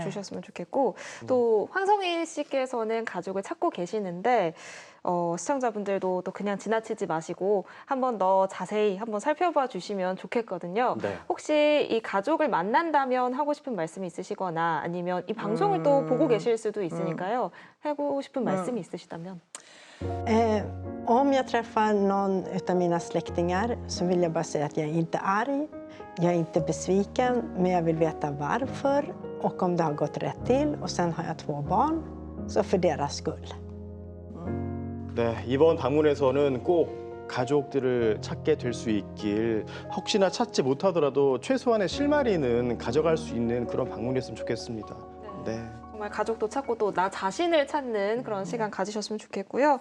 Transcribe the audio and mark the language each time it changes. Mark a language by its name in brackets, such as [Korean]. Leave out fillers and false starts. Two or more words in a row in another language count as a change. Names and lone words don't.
[Korean] 주셨으면 좋겠고 또 황성희 씨께서는 가족을 찾고 계시는데 시청자분들도 또 그냥 지나치지 마시고 한 번 더 자세히 한번 살펴봐 주시면 좋겠거든요. 네. 혹시 이 가족을 만난다면 하고 싶은 말씀이 있으시거나 아니면 이 방송을 또 보고 계실 수도 있으니까요. 하고 싶은 말씀이 있으시다면. [Swedish] Om jag träffar någon av mina släktingar så vill jag bara säga att jag är inte arg, jag är inte besviken, men jag vill veta varför och om det har gått rätt till. Och sen har jag 2 barn, så för deras skull. [Korean] 네, 이번 방문에서는 꼭 가족들을 찾게 될 수 있길 혹시나 찾지 못하더라도 최소한의 실마리는 가져갈 수 있는 그런 방문이었으면 좋겠습니다. 네. 정말 가족도 찾고 또 나 자신을 찾는 그런 시간 가지셨으면 좋겠고요.